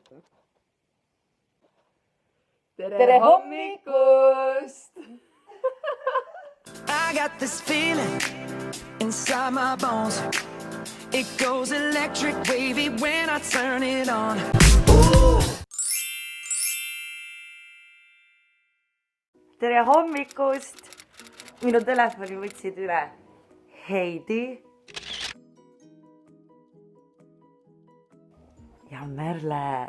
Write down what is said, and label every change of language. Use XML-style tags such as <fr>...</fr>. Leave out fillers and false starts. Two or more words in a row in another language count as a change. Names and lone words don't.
<et>Tere hommikust!</et> <en>I got this feeling inside my bones. It goes electric wavy when I turn it on.</en> <et>Tere hommikust! Minu telefoni võtsid üle Heidi ja Merle.</et>